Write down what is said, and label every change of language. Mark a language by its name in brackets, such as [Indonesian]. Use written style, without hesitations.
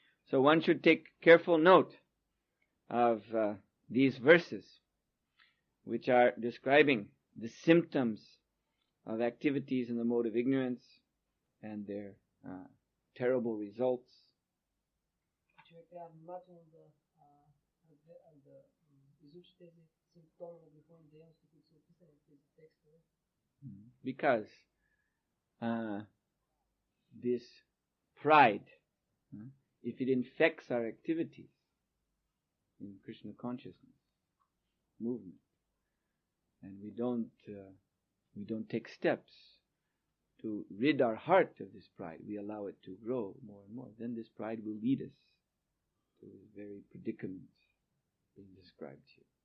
[English] So one should take careful note of these verses, which are describing the symptoms of activities in the mode of ignorance and their terrible results. [Bulgarian] Човек трябва внимателно да изучи тези симптоми на греховни дейности, които са описани в тези текстове. [English] Because this pride, if it infects our activities in Krishna consciousness movement, and we don't take steps to rid our heart of this pride, we allow it to grow more and more, then this pride will lead us to this very predicament being described here.